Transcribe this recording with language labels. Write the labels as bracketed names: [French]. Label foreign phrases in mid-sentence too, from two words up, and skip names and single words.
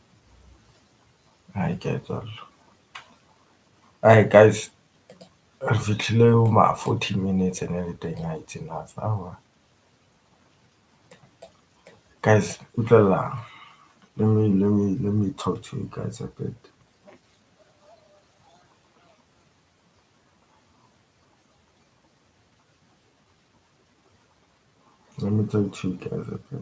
[English] I get all. Hi guys, [Tswana] re fitlhile ma 40 [English] minutes and everything it's enough. [Tswana] Guys, utlwela. [English] Let me talk to you guys a bit. Let me talk to you guys a bit.